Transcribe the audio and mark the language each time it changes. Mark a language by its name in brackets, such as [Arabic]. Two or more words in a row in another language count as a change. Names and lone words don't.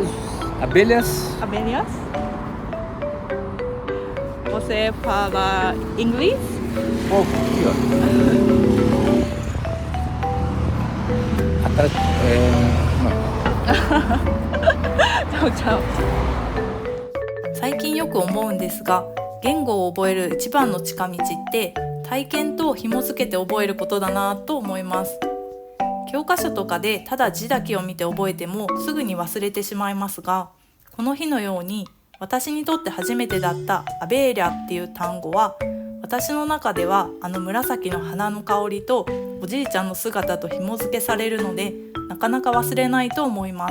[Portuguese] Abelhas? Abelhas? Você fala inglês? Pouco, aqui, ó. Tchau. [Japanese] 最近よく思うんですが、言語を覚える一番の近道って体験と紐付けて覚えることだなと思います。教科書とかでただ字だけを見て覚えてもすぐに忘れてしまいますが、この日のように私にとって初めてだったアベーリャっていう単語は、私の中では紫の花の香りとおじいちゃんの姿と紐付けされるので、なかなか忘れないと思います。